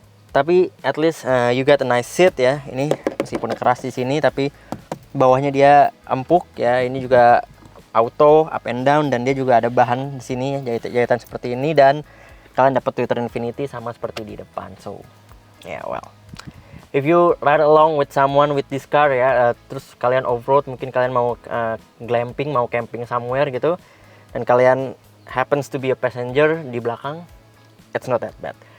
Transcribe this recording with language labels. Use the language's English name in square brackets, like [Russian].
[Indonesian] Tapi [English] at least you got a nice seat ya. [Indonesian] Ini meskipun keras di sini, tapi bawahnya dia empuk ya. Ini juga [English] auto up and down, [Indonesian] dan dia juga ada bahan di sini jahitan seperti ini, dan kalian dapat Twitter Infinity sama seperti di depan. [English] So yeah, well, if you ride along with someone with this car ya, [Indonesian] terus kalian [English] off-road, [Indonesian] mungkin kalian mau [English] glamping, mau camping somewhere gitu, [Indonesian] dan kalian [English] happens to be a passenger [Indonesian] di belakang, [English] it's not that bad.